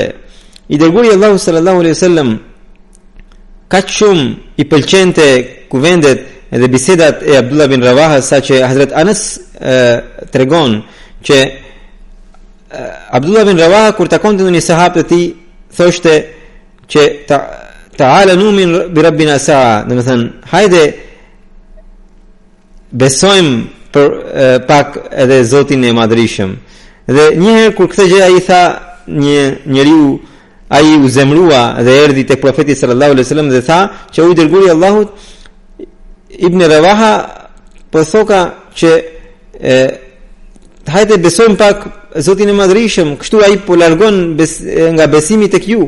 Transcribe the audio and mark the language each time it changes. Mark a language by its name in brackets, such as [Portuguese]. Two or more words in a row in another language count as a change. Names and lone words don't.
[Albanian] I dërguari Allahu [Arabic] sallallahu alaihi wasallam [Albanian] kaq shumë i pëlqente kuvendet dhe bisedat e Abdullah bin Rawaha, sa që Hazrat Anas tregon që Abdullah bin Rawaha kur takonte një sahab të tij, thoshte që [Arabic] ta'ala nu'min bi rabbina sa'a, [Albanian] do të thënë hajde besojmë për pak edhe Zotin e Madhrishëm. Dhe një herë kur këtë gjë ai tha, një njeriu ai u zemrua dhe erdhi tek profeti [Arabic] sallallahu alaihi wasallam [Albanian] dhe tha që u dërguari Allahut, Ibn Rawaha po thoka që hajde besojmë pak Zotin e Madhrishëm, kështu ai po largon nga besimi tek ju.